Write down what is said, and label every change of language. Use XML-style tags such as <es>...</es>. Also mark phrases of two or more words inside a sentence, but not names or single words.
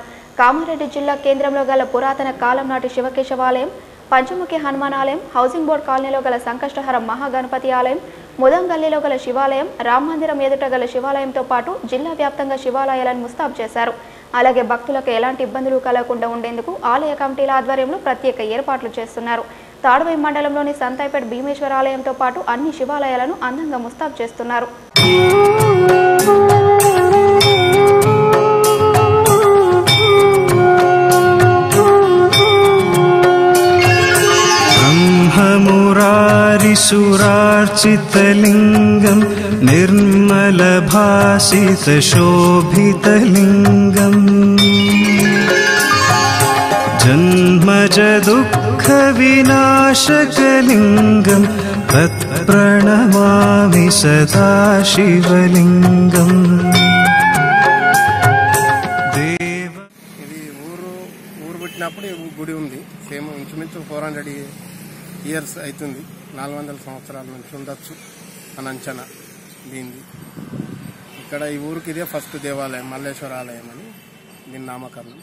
<te>కామారెడ్డి జిల్లా కేంద్రంలో గల పురాతన కాలం నాటి శివకేశవాలయం, పంచముఖి హనుమాన్ ఆలయం, హౌసింగ్ బోర్డు కాలనీలో గల సంకష్టహరం మహాగణపతి ఆలయం, ముదంగల్లిలో గల శివాలయం, రామ మందిరం ఎదుట గల శివాలయంతో పాటు జిల్లా వ్యాప్తంగా శివాలయాలను ముస్తాబు చేశారు. అలాగే భక్తులకు ఎలాంటి ఇబ్బందులు కలగకుండా ఉండేందుకు ఆలయ కమిటీల ఆధ్వర్యంలో ప్రత్యేక ఏర్పాట్లు చేస్తున్నారు. తాడ్వై మండలంలోని సంతాయిపేట భీమేశ్వర ఆలయంతో పాటు అన్ని శివాలయాలను అందంగా ముస్తాబు చేస్తున్నారు.</te> <sa>ब्रह्ममुरारिसुरार्चितलिङ्गं निर्मलभासितशोभितलिङ्गम् जन्मजदुःखविनाशकलिङ्गं तत्प्रणमामि सदा शिवलिङ्गम्.</sa> <te>ఊరు పుట్టినప్పుడు గుడి ఉంది. సేమ్ ఇంచుమించు 400 ఇయర్స్ అవుతుంది. 400 సంవత్సరాల నుంచి ఉండొచ్చు అని అంచనా దీనిది. ఇక్కడ ఈ ఊరికి ఇదే ఫస్ట్ దేవాలయం, మల్లేశ్వర ఆలయం అని దీని నామకరణం.</te>